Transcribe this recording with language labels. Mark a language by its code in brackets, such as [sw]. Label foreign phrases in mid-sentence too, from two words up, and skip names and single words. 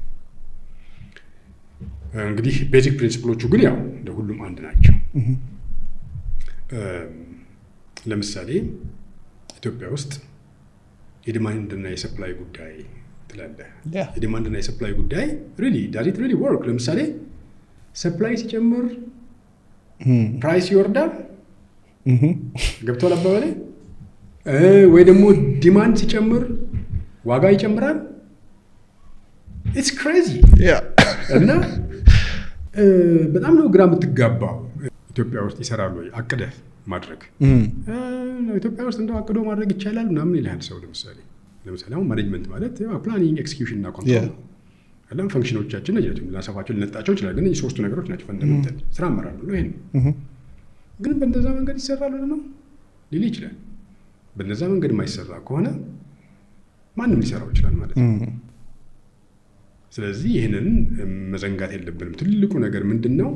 [am] እንግዲህ ቤዚክ ፕሪንሲፕሎቹ ግን ያው ለሁሉም አንድ ናቸው። ለምሳሌ ኢትዮጵያ ውስጥ የዲማንድና የሰፕላይ ጉዳይ ትላለህ። የዲማንድና የሰፕላይ ጉዳይ [en] does it really work? [am] ለምሳሌ ሰፕላይ ሲጨምር ፕራይስ ይወርዳል። ገብቶሃል አባባሌ? ወይ ደግሞ ዲማንድ ሲጨምር ዋጋ ይጨምራል። [en] it's crazy [am] እና በጣም ነው ግራ የምትጋባው። ኢትዮጵያ ውስጥ ይሰራሉ ወይ አቅደህ ማድረግ? ኢትዮጵያ ውስጥ እንደው አቅዶ ማድረግ ይቻላል ምናምን ይልሃል ሰው። ለምሳሌ አሁን ማኔጅመንት ማለት ኤክስኪዩሽን እና ኮንትሮል አለም ፈንክሽኖቻችን ናቸው። ልናሰፋቸው ልንጣቸው ይችላል። ግን ሶስቱ ነገሮች ናቸው ፈንዳሜንታል። ስራ አመራር ነው ይሄ። ግን በእንደዛ መንገድ ይሰራል ነው ሊል ይችላል። በእንደዛ መንገድ የማይሰራ ከሆነ ማንም ሊሰራው ይችላል ማለት ነው። ስለዚህ ይህንን መዘንጋት የለብንም። ትልቁ ነገር ምንድን ነው?